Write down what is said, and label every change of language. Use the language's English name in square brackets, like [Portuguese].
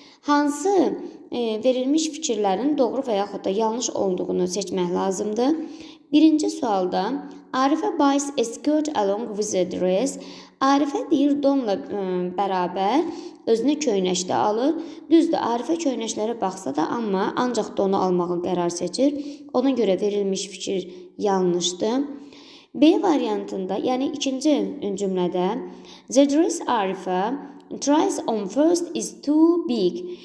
[Azerbaijani] Hansı verilmiş fikirlərin doğru və yaxud da yanlış olduğunu seçmək lazımdır. Birinci sualda [English] Arifə buys a skirt along with a dress. [Azerbaijani] Arifə deyir donla bərabər özünə köynək də alır. Düzdür, Arifə köynəklərə baxsa da, amma ancaq donu almağı qərar seçir. Ona görə verilmiş fikir yanlışdır. B variantında, yəni ikinci cümlədə [English] the dress Arifə tries on first is too big.